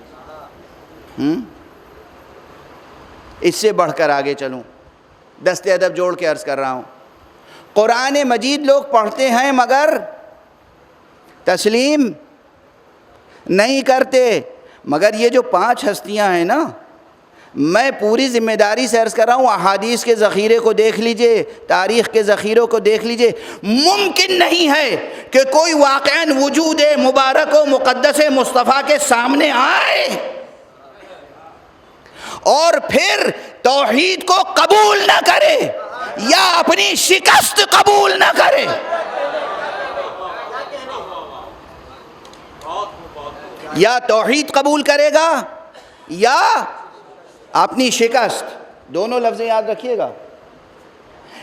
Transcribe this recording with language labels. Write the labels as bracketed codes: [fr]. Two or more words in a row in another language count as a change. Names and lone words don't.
[ur] اس سے بڑھ کر آگے چلوں، دست ادب جوڑ کے عرض کر رہا ہوں، قرآن مجید لوگ پڑھتے ہیں مگر تسلیم نہیں کرتے۔ مگر یہ جو 5 ہستیاں ہیں نا، میں پوری ذمہ داری سے عرض کر رہا ہوں، احادیث کے ذخیرے کو دیکھ لیجئے، تاریخ کے ذخیروں کو دیکھ لیجئے، ممکن نہیں ہے کہ کوئی واقعاً وجود مبارک و مقدس مصطفیٰ کے سامنے آئے اور پھر توحید کو قبول نہ کرے یا اپنی شکست قبول نہ کرے۔ یا توحید قبول کرے گا یا اپنی شکست، دونوں لفظیں یاد رکھیے گا۔